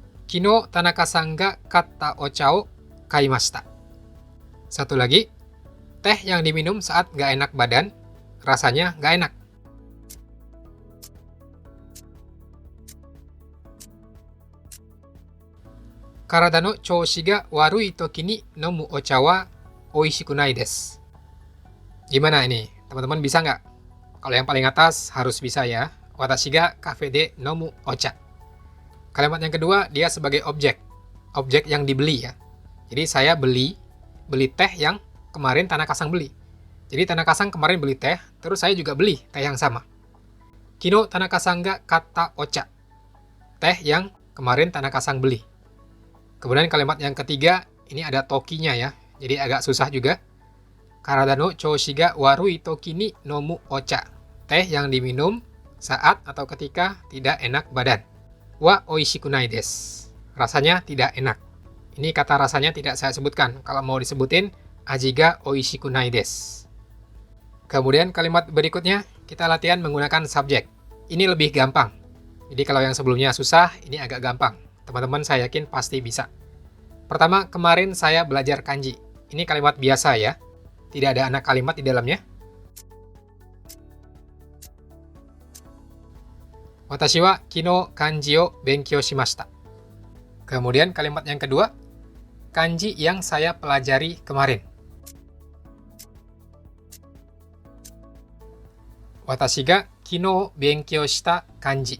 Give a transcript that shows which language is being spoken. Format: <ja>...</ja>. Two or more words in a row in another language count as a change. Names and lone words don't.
<ja>昨日田中さんが買ったお茶を買いました.</ja> <id>Satu lagi, teh yang diminum saat nggak enak badan, rasanya nggak enak.</id> <ja>体の調子が悪い時に飲むお茶はおいしくないです.</ja> <id>Gimana ini? Teman-teman bisa nggak? Kalau yang paling atas harus bisa ya.</id> <ja>私がカフェで飲むお茶.</ja> <id>Kalimat yang kedua, dia sebagai objek. Objek yang dibeli ya. Jadi saya beli teh yang kemarin Tanaka-san beli. Jadi Tanaka-san kemarin beli teh, terus saya juga beli teh yang sama.</id> <ja>昨日田中さんが買ったお茶.</ja> <id>Teh yang kemarin Tanaka-san beli. Kemudian kalimat yang ketiga, ini ada tokinya ya. Jadi agak susah juga.</id> <ja>体の調子が悪い時に飲むお茶.</ja> <id>Teh yang diminum saat atau ketika tidak enak badan.</id> <ja>はおいしくないです.</ja> <id>Rasanya tidak enak. Ini kata rasanya tidak saya sebutkan. Kalau mau disebutin,</id> <ja>味がおいしくないです.</ja> <id>Kemudian kalimat berikutnya, kita latihan menggunakan subjek. Ini lebih gampang. Jadi kalau yang sebelumnya susah, ini agak gampang. Teman-teman saya yakin pasti bisa. Pertama, kemarin saya belajar kanji. Ini kalimat biasa ya. Tidak ada anak kalimat di dalamnya.</id> <ja>私は昨日漢字を勉強しました.</ja> <id>Kemudian kalimat yang kedua, kanji yang saya pelajari kemarin.</id> <ja>私が昨日勉強した漢字.</ja>